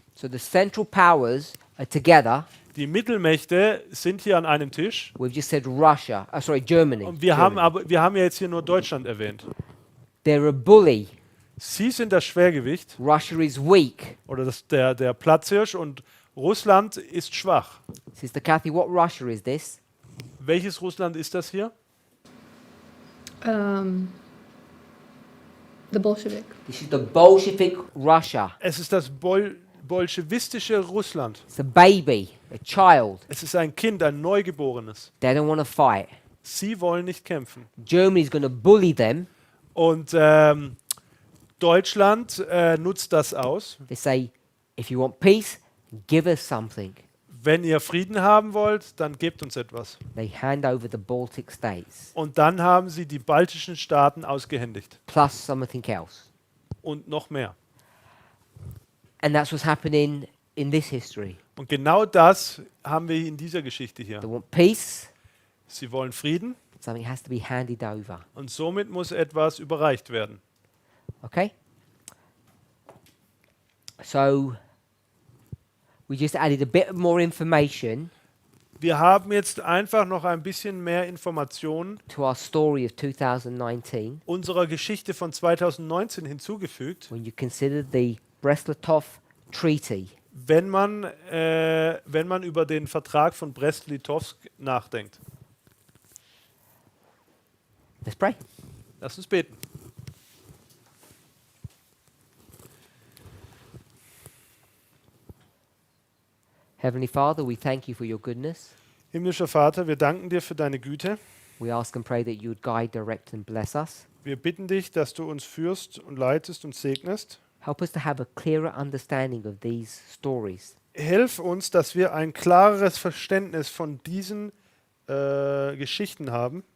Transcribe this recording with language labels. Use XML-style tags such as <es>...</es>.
<en>So the Central Powers are together.</en> <de>Die Mittelmächte sind hier an einem Tisch.</de> <en>We've just said Russia. Germany.</en> <de>Und wir haben ja jetzt hier nur Deutschland erwähnt.</de> <en>They're a bully.</en> <de>Sie sind das Schwergewicht</de> <en>Russia is weak.</en> <de>oder der Platzhirsch und Russland ist schwach.</de> <en>Sister Kathy, what Russia is this?</en> <de>Welches Russland ist das hier?</de> <en>The Bolshevik. This is the Bolshevik Russia.</en> <de>Es ist das bolschewistische Russland.</de> <en>It's a baby, a child.</en> <de>Es ist ein Kind, ein Neugeborenes.</de> <en>They don't want to fight.</en> <de>Sie wollen nicht kämpfen.</de> <en>Germany's going to bully them.</en> <de>Und Deutschland nutzt das aus.</de> <en>They say, if you want peace, give us something.</en> <de>Wenn ihr Frieden haben wollt, dann gebt uns etwas.</de> <en>They hand over the Baltic states,</en> <de>Und dann haben sie die baltischen Staaten ausgehändigt.</de> <en>plus something else.</en> <de>Und noch mehr.</de> <en>And that's what's happening in this history.</en> <de>Und genau das haben wir in dieser Geschichte hier.</de> <en>They want peace,</en> <de>Sie wollen Frieden</de> <en>something has to be handed over.</en> <de>und somit muss etwas überreicht werden.</de> <en>Okay? So, we just added a bit more information</en> <de>Wir haben jetzt einfach noch ein bisschen mehr Informationen</de> <en>to our story of 2019</en> <de>unserer Geschichte von 2019 hinzugefügt,</de> <en>when you consider the Brest-Litovsk Treaty.</en> <de>wenn man über den Vertrag von Brest-Litovsk nachdenkt.</de> <en>Let's pray.</en> <de>Lass uns beten.</de> <en>Heavenly Father, we thank you for your goodness.</en> <de>Himmlischer Vater, wir danken dir für deine Güte.</de> <en>We ask and pray that you would guide, direct, and bless us.</en> <de>Wir bitten dich, dass du uns führst und leitest und segnest.</de> <en>Help us to have a clearer understanding of these stories.</en> <de>Hilf uns, dass wir ein klareres Verständnis von diesen Geschichten haben.</de>